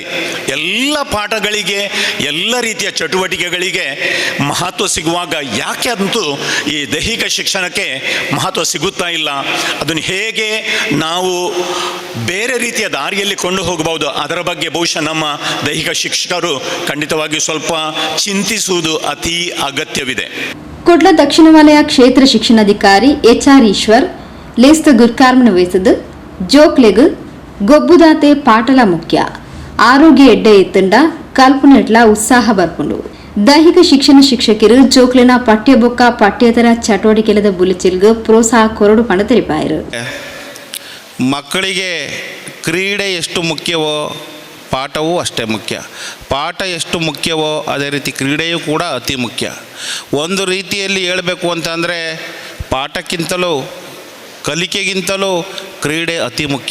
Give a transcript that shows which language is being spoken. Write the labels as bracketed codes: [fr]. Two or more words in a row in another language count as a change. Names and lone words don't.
[kn] ಎಲ್ಲ ಪಾಠಗಳಿಗೆ ಎಲ್ಲ ರೀತಿಯ ಚಟುವಟಿಕೆಗಳಿಗೆ ಮಹತ್ವ ಸಿಗುವಾಗ ಯಾಕೆ ಅಂತೂ ಈ ದೈಹಿಕ ಶಿಕ್ಷಣಕ್ಕೆ ಮಹತ್ವ ಸಿಗುತ್ತಾ ಇಲ್ಲ? ಅದನ್ನು ಹೇಗೆ ನಾವು ಬೇರೆ ರೀತಿಯ ದಾರಿಯಲ್ಲಿ ಕೊಂಡು ಹೋಗಬಹುದು, ಅದರ ಬಗ್ಗೆ ಬಹುಶಃ ನಮ್ಮ ದೈಹಿಕ ಶಿಕ್ಷಕರು ಖಂಡಿತವಾಗಿಯೂ ಸ್ವಲ್ಪ ಚಿಂತಿಸುವುದು ಅತಿ ಅಗತ್ಯವಿದೆ. [tcy] ಕುಡ್ಲ ದಕ್ಷಿಣ ವಲಯ ಕ್ಷೇತ್ರ ಶಿಕ್ಷಣಾಧಿಕಾರಿ HR ಈಶ್ವರ್ ಲೇಸ್ತ ಗುರ್ಕಾರ್ಮನ ವಹಿಸಿದ್ದು ಜೋಕ್ಲೆಗ್ ಗೊಬ್ಬುದಾತೆ ಪಾಟಲ ಮುಖ್ಯ ಆರೋಗ್ಯ ಎಡ್ಡೆ ಎತ್ತಂಡ ಕಲ್ಪನೆಟ್ಲ ಉತ್ಸಾಹ ಬರ್ಪುಂಡು. ದೈಹಿಕ ಶಿಕ್ಷಣ ಶಿಕ್ಷಕರು ಜೋಕ್ಲೆನ ಪಠ್ಯಬೊಕ್ಕ ಪಠ್ಯೇತರ ಚಟುವಟಿಕೆಲದ ಬುಲಿಚಿಲ್ಗೆ ಪ್ರೋತ್ಸಾಹ ಕೊರಡು ಪಂಡ ತೆರಿಪಾಯರು. [kn] ಮಕ್ಕಳಿಗೆ ಕ್ರೀಡೆ ಎಷ್ಟು ಮುಖ್ಯವೋ ಪಾಠವೂ ಅಷ್ಟೇ ಮುಖ್ಯ. ಪಾಠ ಎಷ್ಟು ಮುಖ್ಯವೋ ಅದೇ ರೀತಿ ಕ್ರೀಡೆಯೂ ಕೂಡ ಅತಿ ಮುಖ್ಯ. ಒಂದು ರೀತಿಯಲ್ಲಿ ಹೇಳಬೇಕು ಅಂತಂದರೆ ಪಾಠಕ್ಕಿಂತಲೂ ಕಲಿಕೆಗಿಂತಲೂ ಕ್ರೀಡೆ ಅತಿ ಮುಖ್ಯ.